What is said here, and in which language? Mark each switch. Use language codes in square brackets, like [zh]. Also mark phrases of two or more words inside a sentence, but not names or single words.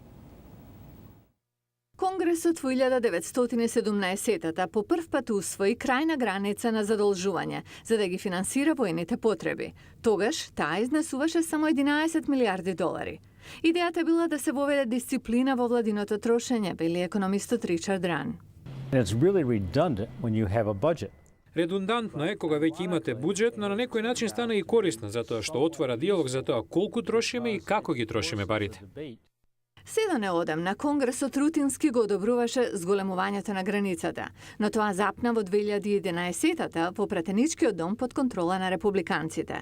[mk] Конгресот во 1917-та по прв пат усвои крајна граница на задолжување за да ги финансира војните потреби. Тогаш таа изнесуваше само 11 милијарди долари. Идејата била да се воведе дисциплина во владиното трошење, вели економистот Ричард Ран. [en] It's really redundant when you have a budget. [mk] Редундантно е кога веќе имате буџет, но на некој начин стана и корисно затоа што отвара диалог за тоа колку трошиме и како ги трошиме парите. Седо неодамна Конгресот рутински го одобруваше зголемувањето на границата, но тоа запна во 2011-та во пратеничкиот дом под контрола на републиканците.